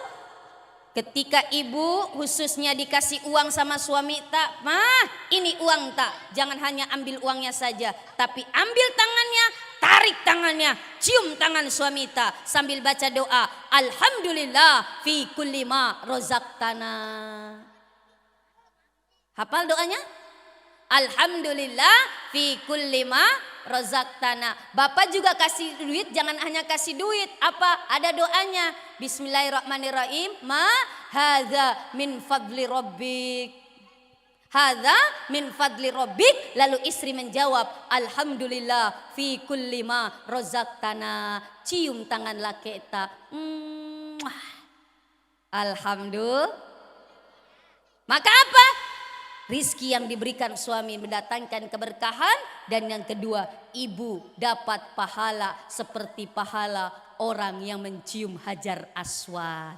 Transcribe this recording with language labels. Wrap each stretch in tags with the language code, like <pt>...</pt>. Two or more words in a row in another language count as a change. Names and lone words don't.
<id>Ketika ibu khususnya dikasih uang sama suami tak, ini uang tak. Jangan hanya ambil uangnya saja, tapi ambil tangannya, tarik tangannya, cium tangan suami tak sambil baca doa.</id> <ar>الحمد لله في كل ما رزقتنا.</ar> <id>Hafal doanya?</id> <ar>الحمد لله في كل ما رزقتنا.</ar> <id>Bapak juga kasih duit, jangan hanya kasih duit. Apa? Ada doanya.</id> <ar>بسم الله الرحمن الرحيم ما هذا من فضل ربك. هذا من فضل ربك.</ar> <id>Lalu istri menjawab,</id> <ar>الحمد لله في كل ما رزقتنا.</ar> <id>Cium tangan laki kita. Alhamdulillah. Maka apa? Rizki yang diberikan suami mendatangkan keberkahan. Dan yang kedua, ibu dapat pahala seperti pahala orang yang mencium hajar aswad.</id>